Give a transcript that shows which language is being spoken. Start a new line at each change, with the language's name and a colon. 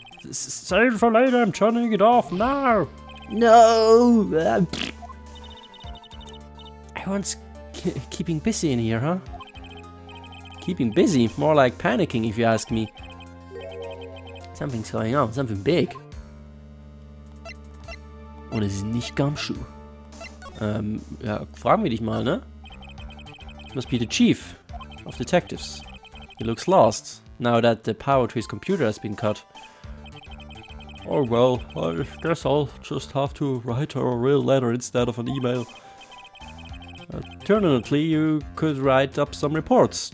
English: Save it for later, I'm turning it off now! No! Everyone's keeping busy in here, huh? Keeping busy? More like panicking, if you ask me. Something's going on, something big.
German: Und es ist nicht Gumshoe. Ja, fragen wir dich mal, ne?
English: It must be the chief of detectives. He looks lost, now that the power to his computer has been cut. Oh well, I guess I'll just have to write her a real letter instead of an email. Alternatively, you could write up some reports.